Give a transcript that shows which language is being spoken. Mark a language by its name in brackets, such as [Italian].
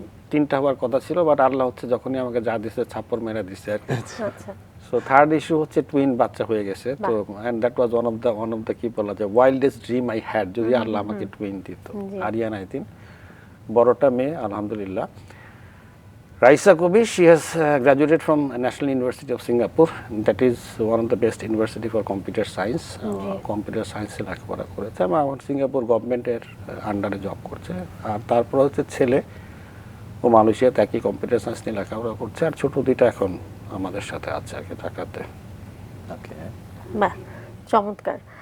[Bangla] 3টা হওয়ার কথা ছিল, বাট আল্লাহ হচ্ছে যখনই আমাকে যা দিচ্ছে ছাপ্পর মেরা দিচ্ছে আর কি। সো থার্ড ইস্যু হচ্ছে টুইন বাচ্চা হয়ে গেছে। তো [English] and that was one of the [Bangla] কি বলা যায় [English] wildest dream I had, [Bangla] যদি আল্লাহ আমাকে টুইন দিত। আরিয়ান আই থিঙ্ক, বড়টা মেয়ে আলহামদুলিল্লাহ। [English] Raisa Kabir, she has graduated from National University of Singapore. That is one of the best university for computer science. [Bangla] Computer science এ লেখাপড়া করেছে, আমার সিঙ্গাপুর গভর্নমেন্টের আন্ডারে জব করছে। আর তারপর হচ্ছে ছেলে, ও মালয়েশিয়াতে একই কম্পিউটার সায়েন্স নিয়ে লেখাপড়া করছে। আর ছোট 2টা এখন আমাদের সাথে আছে আর কি ঢাকাতে। বাহ, চমৎকার।